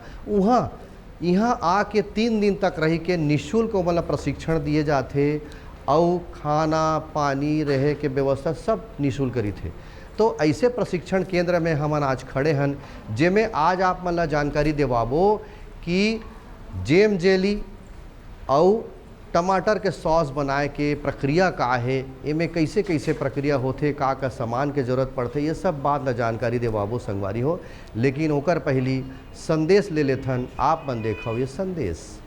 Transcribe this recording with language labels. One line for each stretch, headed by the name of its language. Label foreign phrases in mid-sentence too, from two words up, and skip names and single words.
Chhattisgarhi: वहाँ यहाँ आके 3 दिन तक रही के निःशुल्क मतलब प्रशिक्षण दिए जाते और खाना पानी रहे के व्यवस्था सब निःशुल्क करी थे। तो ऐसे प्रशिक्षण केंद्र में हमन आज खड़े हैं, जेमें आज आप मन ला जानकारी देवाबो कि जेम जेली और टमाटर के सॉस बनाए के प्रक्रिया का है, इमें कैसे कैसे प्रक्रिया होते, का सामान के जरूरत पड़ते, ये सब बात न जानकारी देवाबो संगवारी हो। लेकिन ओकर पहली संदेश ले लेथन, आप मन देखो ये संदेश।